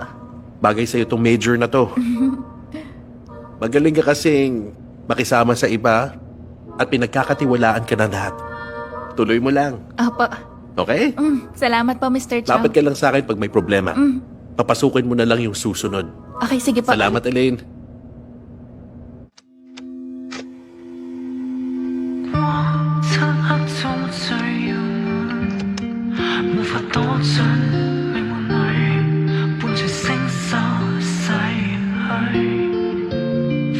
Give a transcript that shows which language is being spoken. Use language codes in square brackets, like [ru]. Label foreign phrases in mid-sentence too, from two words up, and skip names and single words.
[tl] Bagay sa'yo itong major na to. Magaling ka kasing makisama sa iba at pinagkakatiwalaan ka na lahat. Tuloy mo lang. Opo. Okay? Salamat po, Mr. Chow. Lapit ka lang sa akin pag may problema. Papasukin mo na lang yung susunod. Okay, sige po. Salamat, Elaine. [yue] 漆黑中最遙遠，無法躲進命運裏，伴隨星宿逝去。